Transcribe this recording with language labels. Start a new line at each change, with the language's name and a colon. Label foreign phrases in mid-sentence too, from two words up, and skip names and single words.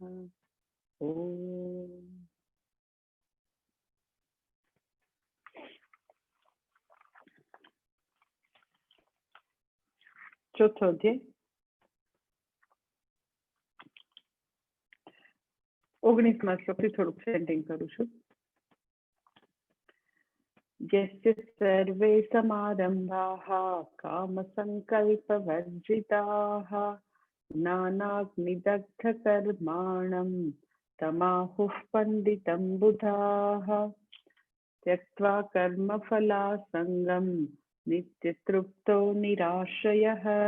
Gujarati: ઓમ। ચોથો અધ્યાય 19 શ્લોકથી થોડુંક સેન્ડિંગ કરું છું।
Sanskrit: यस्य सर्वे समारम्भाः कामसङ्कल्पवर्जिताः नानाग्निदग्धकर्माणं तमाहुः पण्डितं बुधाः त्यक्त्वा कर्मफलासङ्गं नित्यतृप्तो निराश्रयः